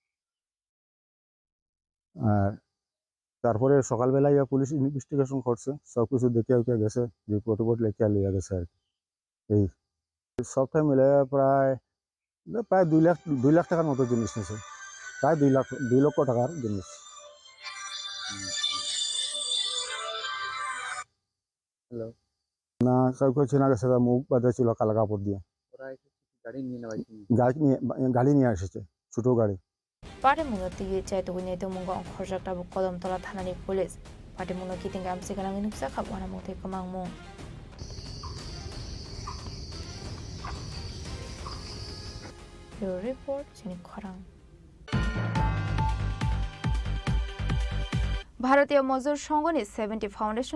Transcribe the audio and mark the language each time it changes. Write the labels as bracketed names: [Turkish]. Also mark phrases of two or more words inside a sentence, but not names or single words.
[Bangla] আর তারপরে সকালবেলায় পুলিশ ইনভেস্টিগেশন করছে সব কিছু দেখে গেছে রিপোর্ট লেখা লিয়া গেছে আর এই সবটাই মিলে প্রায় 2 লাখ টাকার মতো জিনিস নিয়েছে প্রায় 2 লক্ষ টাকার জিনিস হ্যালো না কাউকে চেনা গেছে মুখ বাঁধা ছিল কালা কাপড় দিয়ে গাড়ি নিয়ে এসেছে ছোট গাড়ি [Kok Borok] Patimung Tigi Chaituguni Mungo Khorjakta Kodomtola Thanani Police Patimung Kiting Amsigalang Nupsa Kapwana Mote Kamangmung Bureau Report Chini Khorang [Bangla] ভারতীয় মজদুর সংগঠন 70 ফাউন্ডেশন